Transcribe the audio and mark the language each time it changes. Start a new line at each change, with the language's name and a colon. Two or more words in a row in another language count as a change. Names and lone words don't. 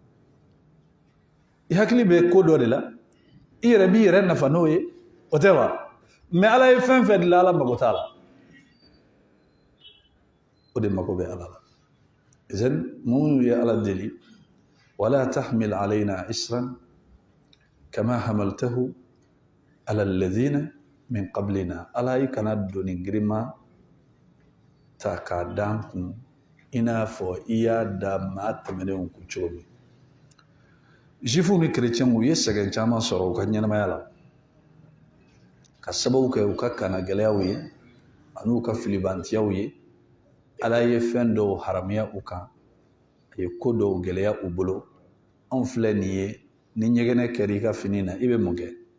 Bambara: i hakili bɛ ko dɔ de la i yɛrɛ b'i yɛrɛ nafa n'o ye o tɛ wa mais ala ye fɛn fɛn dilan ala mago t'a la o de mago bɛ ala la idan minnu ye ala deli
Arabic: ولا تحمل علينا إصرا كما حملته على الذين من قبلنا
Bambara: ala i kana doni girima ta k'a dan kun i n'a fɔ i y'a da maa tɛmɛnenw kun cogo min juifs ni chrétiens u ye sɛgɛn caman sɔrɔ u ka ɲɛnamaya la ka sababu kɛ u ka kana gɛlɛyaw ye ani u ka filibantiyaw ye ala ye fɛn dɔw haramuya u kan a ye ko dɔw gɛlɛya u bolo anw filɛ nin ye ni ɲɛgɛnɛ kɛra i ka fini na i bɛ mun kɛ